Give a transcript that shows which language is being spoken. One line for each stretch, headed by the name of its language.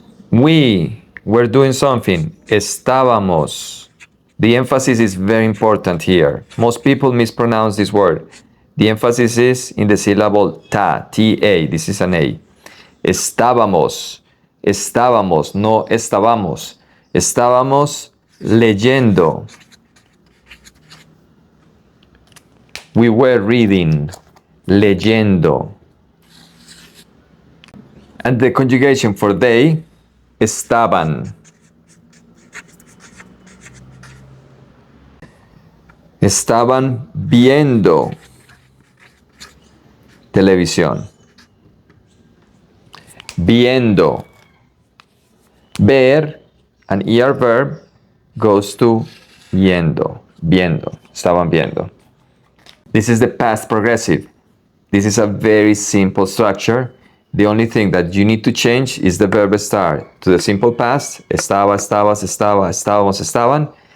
English: We were doing something. Estábamos. The emphasis is very important here. Most people mispronounce this word. The emphasis is in the syllable ta, T-A. This is an A. Estábamos.
Spanish: Estábamos, no estábamos. Estábamos leyendo.
English: We were reading. Leyendo. And the conjugation for they, estaban.
Spanish: Estaban viendo televisión. Viendo. Ver,
English: an ER verb, goes to
Spanish: viendo. Viendo. Estaban viendo.
English: This is the past progressive. This is a very simple structure. The only thing that you need to change is the verb start to the simple past.
Spanish: Estaba, estabas, estaba, estábamos, estaban.